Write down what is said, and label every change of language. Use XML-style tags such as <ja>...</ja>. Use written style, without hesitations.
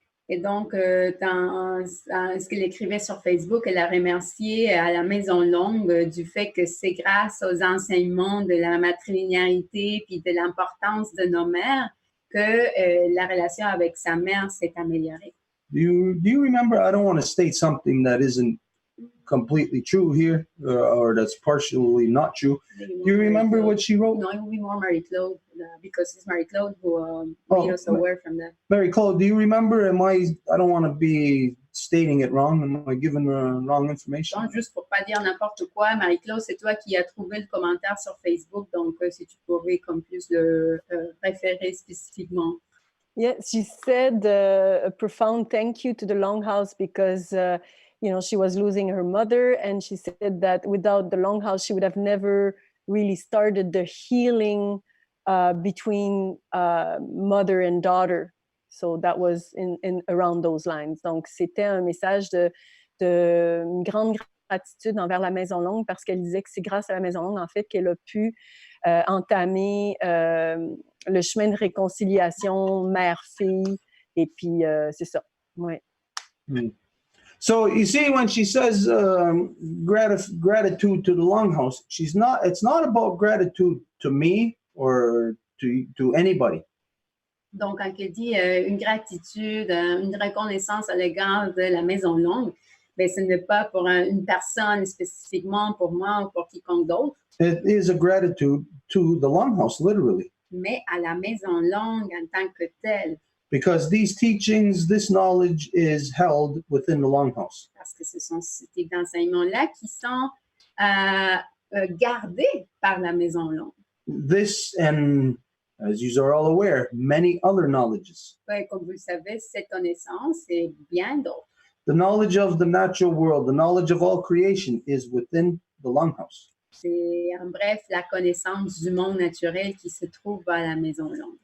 <fr>Et donc, dans ce qu'elle écrivait sur Facebook, elle a remercié à la Maison Longue du fait que c'est grâce aux enseignements de la matrilinéarité puis de l'importance de nos mères que la relation avec sa mère s'est améliorée.</fr> <en>Do you remember? I don't want to state something that isn't completely true here or that's partially not true. Do you remember what she wrote?</en> <fr>Non, oui, moi, Marie-Claude.</fr> <en>because it's Marie-Claude who made us aware from that. Mary-Claude, do you remember? I don't want to be stating it wrong. Am I giving wrong information?</en> <fr>Donc, juste pour pas dire n'importe quoi, Marie-Claude, c'est toi qui as trouvé le commentaire sur Facebook, donc si tu pourrais comme plus le référer spécifiquement.</fr> <en>Yes, she said a profound thank you to the Longhouse because, she was losing her mother. And she said that without the Longhouse, she would have never really started the healing between mother and daughter. So that was in around those lines.</en> <fr>Donc, c'était un message de une grande gratitude envers la Maison Longue parce qu'elle disait que c'est grâce à la Maison Longue, en fait, qu'elle a pu entamer le chemin de réconciliation mère-fille. Et puis, c'est ça. Ouais. Mm.</fr> <en>So you see, when she says gratitude to the Longhouse, it's not about gratitude to me or to anybody.</en> <fr>Donc, quand elle dit une gratitude, une reconnaissance à l'égard de la Maison Longue, ben, ce n'est pas pour une personne spécifiquement, pour moi ou pour quiconque d'autre.</fr> <en>It is a gratitude to the Longhouse, literally.</en> <fr>Mais à la Maison Longue en tant que telle.</fr> <en>Because these teachings, this knowledge is held within the Longhouse.</en> <fr>Parce que ce sont ces types d'enseignements-là qui sont gardés par la Maison Longue.</fr> <en>This, and as you are all aware, many other knowledges.</en> <fr>Ouais, comme vous le savez, cette connaissance et bien d'autres.</fr> <en>The knowledge of the natural world, the knowledge of all creation is within the Longhouse.</en> <fr>C'est, en bref, la connaissance du monde naturel qui se trouve à la Maison Longue.</fr>